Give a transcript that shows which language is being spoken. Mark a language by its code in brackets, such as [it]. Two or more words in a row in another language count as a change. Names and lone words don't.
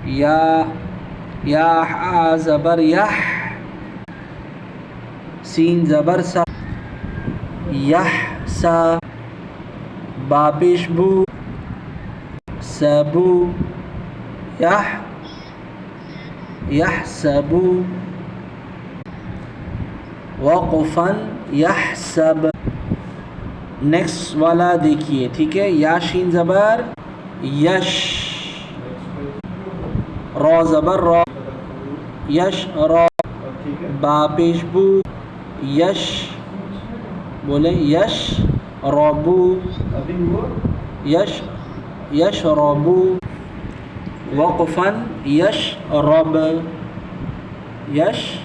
[ur] یا یا ہا زبر یح، سین زبر سا، یح سا، با پیش بو، سبو، یح یحسبو، وقفاً یحسب۔ نیکسٹ والا دیکھیے، ٹھیک ہے، یا شین زبر یش، را زبر را، یش را، با پیش بو، یش، بولیں یش رابو، یش یش رابو، وقفاً یش رب، یش۔